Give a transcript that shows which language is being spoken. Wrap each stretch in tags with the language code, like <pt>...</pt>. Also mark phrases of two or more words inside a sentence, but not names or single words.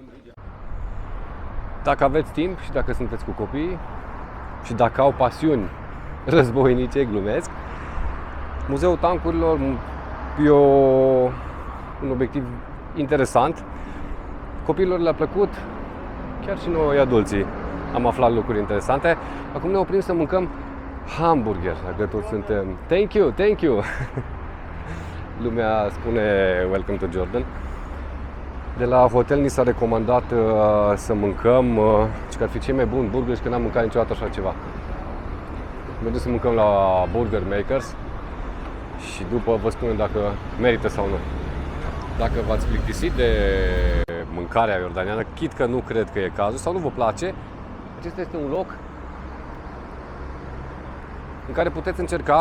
<ro>Dacă aveți timp și dacă sunteți cu copii și dacă au pasiuni războinice, glumesc, Muzeul Tancurilor e un obiectiv interesant. Copiilor le-a plăcut, chiar și noi adulții am aflat lucruri interesante. Acum ne oprim să mâncăm hamburger, dacă toți suntem.</ro> <en>Thank you, thank you!</en> <ro>Lumea spune</ro> <en>welcome to Jordan.</en> <ro>De la hotel ni s-a recomandat să mâncăm și că ar fi cei mai buni burgeri și că n-am mâncat niciodată așa ceva. Mergem să mâncăm la Burger Makers și după vă spunem dacă merită sau nu. Dacă v-ați plictisit de mâncarea iordaniană, chit că nu cred că e cazul sau nu vă place, acesta este un loc în care puteți încerca.</ro>